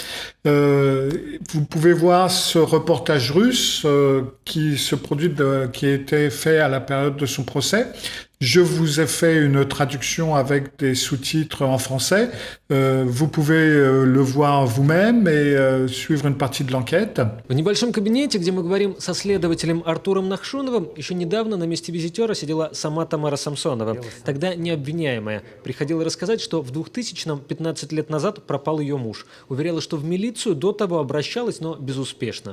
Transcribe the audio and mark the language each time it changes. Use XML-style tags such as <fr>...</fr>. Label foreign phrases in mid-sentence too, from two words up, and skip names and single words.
<fr>Vous pouvez voir ce reportage russe qui a été fait à la période de son procès. Je vous ai fait une traduction avec des sous-titres en français. Vous pouvez le voir vous-même et suivre une partie de l'enquête.</fr> <ru>В небольшом кабинете, где мы говорим со следователем Артуром Нахшуновым, еще недавно на месте визитера сидела сама Тамара Самсонова, тогда не обвиняемая. Приходила рассказать, что в 2000-м, 15 лет назад, пропал ее муж. Уверяла, что в милицию до того обращалась, но безуспешно.</ru>